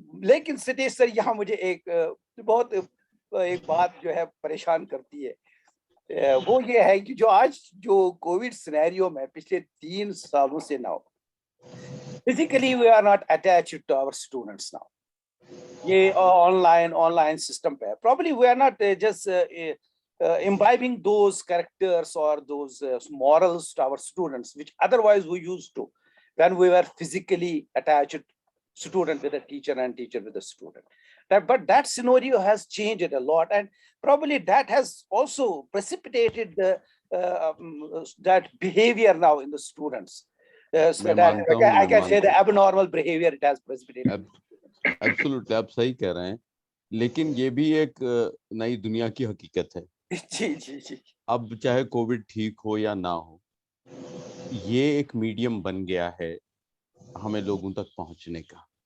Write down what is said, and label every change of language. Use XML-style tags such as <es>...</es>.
<ur>لیکن ستیش سر یہاں مجھے ایک بہت ایک بات جو ہے پریشان کرتی ہے, وہ یہ ہے کہ جو آج جو کووڈ سینیریو میں پچھلے 3 سالوں سے نہ physically</ur> <en>We are not attached to our students now.</en> <ur>یہ آن لائن سسٹم پہ</ur> <en>Probably we are not just imbibing those characters or those morals to our students which otherwise we used to when we were physically attached student with a teacher and teacher with a student. But that scenario has changed a lot, and probably that has also precipitated that behavior now in the students. So that I can say the abnormal behavior it has precipitated.</en> <ur>Absolutely, آپ صحیح کہہ رہے ہیں, لیکن یہ بھی ایک نئی دنیا کی حقیقت ہے. جی اب چاہے کووڈ ٹھیک ہو یا نہ ہو, یہ ایک میڈیم بن گیا ہے ہمیں لوگوں تک پہنچنے کا.</ur>